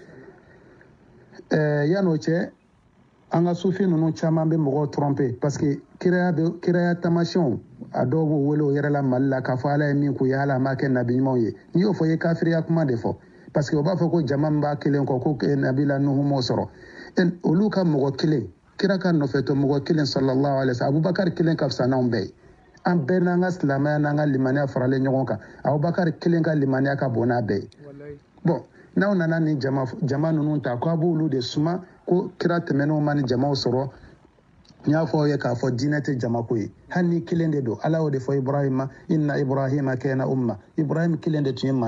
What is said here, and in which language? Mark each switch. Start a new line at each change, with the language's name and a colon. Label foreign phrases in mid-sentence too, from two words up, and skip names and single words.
Bambara: yan'o cɛ an ka sufi ninnu caman bɛ mɔgɔw tromper
French: parce que
Bambara: kiraya tamasiyɛnw a dɔw b'o wele o yɛrɛ la mali la k'a fɔ ala ye min k'u ye ala ma kɛ nabi ɲumanw ye n'i y'o fɔ i ye kafiriya kuma de fɔ
French: parce que
Bambara: o b'a fɔ ko jama min b'a kelen kɔ ko nabila nuhu m'o sɔrɔ olu ka mɔgɔ kelen kira ka nɔfɛtɔ mɔgɔ kelen
Arabic: صلى الله عليه وسلم
Bambara: abubakar kelen ka fisa n'anw bɛɛ ye an bɛɛ n'an ka silamɛya n'an ka limaniya faralen ɲɔgɔn kan abubakar kelen ka limaniya ka bon n'a bɛɛ ye bon n'aw nana nin jama ninnu ta k'a b'olu de suma ko kira tɛmɛnenw ma ni jamaw sɔrɔ n y'a fɔ aw ye k'a fɔ diinɛ tɛ jamako ye hali ni kelen de don ala y'o de fɔ ibrahima
Arabic: إن إبراهيم كان أمة
Bambara: ibrahim kelen de tun ye